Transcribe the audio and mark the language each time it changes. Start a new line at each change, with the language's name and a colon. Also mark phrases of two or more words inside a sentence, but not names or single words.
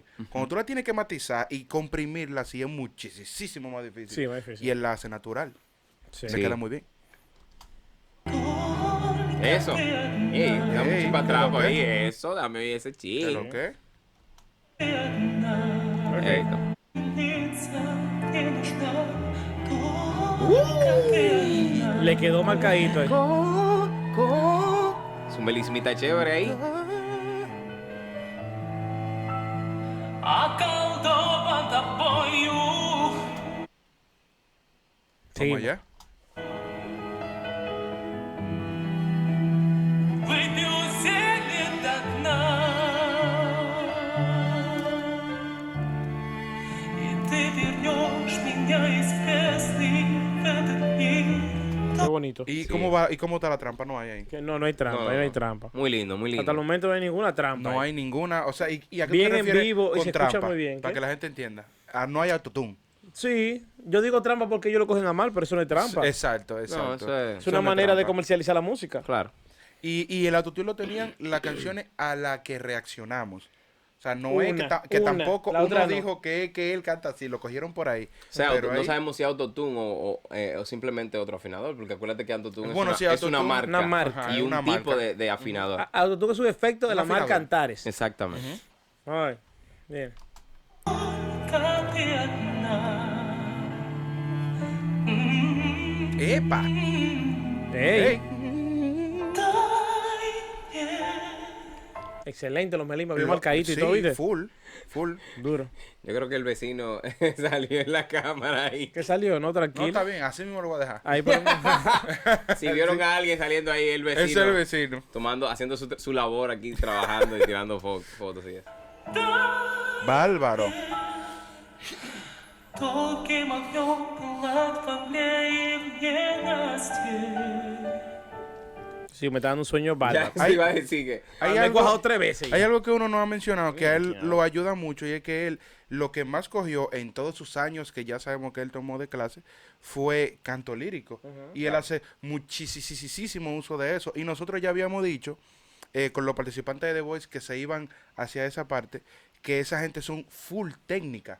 Spanish: Cuando tú la tienes que matizar y comprimirla así es muchísimo más difícil. Sí, más difícil. Y él la hace natural. sí. Se queda muy bien. Eso. Dame Ey, un para atrás ¿pero por ahí. qué? Eso, dame ese ching. ¿Pero qué? Perfecto.
Russian: Лица, не нужна. Только ты одна.
Spanish: Le quedó marcadito ahí. Su melismita chévere ahí.
Russian: Околдован тобою.
Spanish: Sí. Vamos allá.
Russian: Выпью зелье до дна. И ты вернешь меня из бездны в этот мир.
Spanish: Qué bonito. ¿Y Sí. cómo va? ¿Y cómo está la trampa? No hay ahí. Que no hay trampa, No, ahí no hay no. trampa. Muy lindo, muy lindo. Hasta el momento no hay ninguna trampa. No ahí. hay ninguna. O sea, ¿y a qué Bien te en refieres vivo y con se escucha trampa? muy bien, Para ¿qué? que la gente entienda. No hay autotune. Sí, yo digo trampa porque ellos lo cogen a mal, pero eso no es trampa. Exacto. No, eso es... Es una manera de comercializar la música. Claro. Y el autotune lo tenían las canciones a las que reaccionamos. O sea, no es que Una, tampoco la otra uno no. dijo que él canta así, lo cogieron por ahí. O sea, Pero no ahí- sabemos si autotune o simplemente otro afinador, porque acuérdate que autotune Bueno, es, sí, una, es una autotune- marca. Una marca. Ajá, Y es un una tipo marca. de afinador. Autotune es un efecto de Un la marca afinador. Antares. Exactamente. Ay, bien.
Russian: Только ты одна.
Spanish: ¡Epa! Ey, ¡Ey!
Russian: Дай мне.
Spanish: excelente los melimas, bien marcaditos Sí, y todo, ¿viste? full. Duro. Yo creo que el vecino salió en la cámara ahí. ¿Qué salió? No, No, tranquilo. está bien, así mismo lo voy a dejar. Ahí ponemos. Si vieron a alguien saliendo ahí, el Ese vecino, es el vecino. haciendo su labor aquí, trabajando y tirando fotos y eso. Bárbaro.
Russian: Долгим огнем пылает во мне и в ненастье.
Spanish: Sí, me está dando un sueño bárbaro. Ya se iba a decir que... Hay Me he algo- cuajado 3 veces. Hay ya. algo que uno no ha mencionado, que a él lo ayuda mucho, y es que él, lo que más cogió en todos sus años, que ya sabemos que él tomó de clase, fue canto lírico. Y él hace muchísimo uso de eso. Y nosotros ya habíamos dicho, con los participantes de The Voice, que se iban hacia esa parte, que esa gente son full técnica.